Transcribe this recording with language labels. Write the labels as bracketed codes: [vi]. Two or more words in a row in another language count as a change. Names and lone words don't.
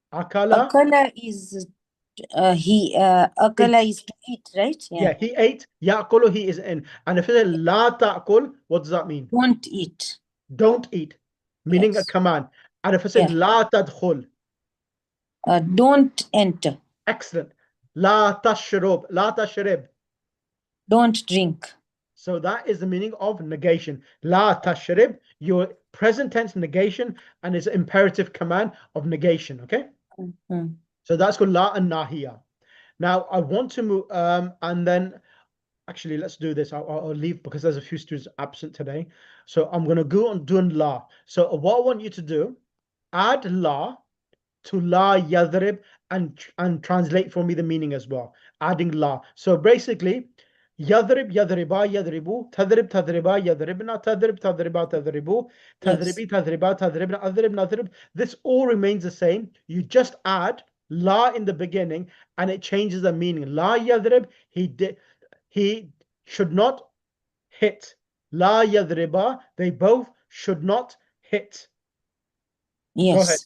[en] Akala is he akala is to eat, right? Yeah, he ate. Ya'kulu, he is in. And if it says [ar] لا تأكل, [en] what does that mean? Don't eat. Don't eat, meaning a Yes. command. And if it said Yeah. [ar] لا تدخل, [en] Don't enter. excellent. [ar] لا تشرب، لا تشرب. [en] Don't drink. So that is the meaning of negation. [ar] لا تشرب, [en] your present tense negation, and it's imperative command of negation. Okay. Mhm. So that's called la and nahiya. Now I want to move, and then actually let's do this. I'll leave because there's a few students absent today. So I'm gonna go on doing la. So what I want you to do, add la to [ar] لا يضرب [en] and translate for me the meaning as well, adding la. So basically, [ar] يضرب يضربا يضربوا، تضرب تضربا يضربن، تضرب تضربا تضربوا, [en] Yes. [ar] تضربي تضربا تضربن، أضرب نضرب. [en] This all remains the same. You just add la in the beginning and it changes the meaning. [ar] لا يضرب, [en] he should not hit. [ar] لا يضربا, [en] they both should not hit. Go ahead.